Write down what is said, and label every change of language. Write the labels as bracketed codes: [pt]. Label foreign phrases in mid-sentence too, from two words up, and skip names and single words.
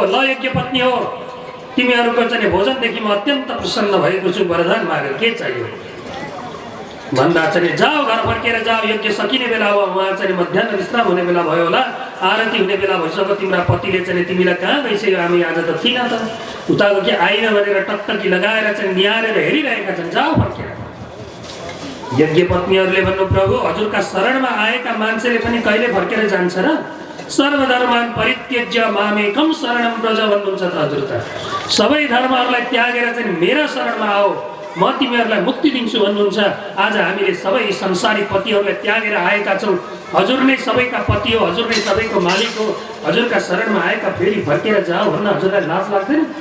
[ne] ल यज्ञ पत्नी हो, तिमीहरूको चाहिँ भोजनदेखि म अत्यन्त प्रसन्न भएको छु, वरदान मागे के चाहियो भन्दा चाहिँ जाऊ, घर फर्केर जाऊ, यज्ञ सकिने बेला हो, उहाँ चाहिँ मध्याह विश्राम हुने बेला भयो होला, आरती हुने बेला भइसक्यो, तिम्रा पतिले चाहिँ तिमीलाई कहाँ गइसक्यो, हामी आज त थिएन त, उताको के आइन भनेर टक्टकी लगाएर चाहिँ निहारेर हेरिरहेका छन्, जाऊ फर्केर। यज्ञ पत्नीहरूले भन्नु, प्रभु हजुरका शरणमा आएका मान्छेले पनि कहिले फर्केर जान्छ र? [sa] सर्वधर्मान परित्यज्य मामेकम शरणम व्रज [ne] भन्नुहुन्छ त हजुर त। सबै धर्महरूलाई त्यागेर चाहिँ मेरा शरणमा आओ, म तिमीहरूलाई मुक्ति दिन्छु भन्नुहुन्छ। आज हामीले सबै संसारी पतिहरूलाई त्यागेर आएका छौँ, हजुर नै सबैका पति हो, हजुर नै सबैको मालिक हो, हजुरका शरणमा आएका फेरि फर्केर जाऊ भन्न हजुरलाई लाज लाग्दैन?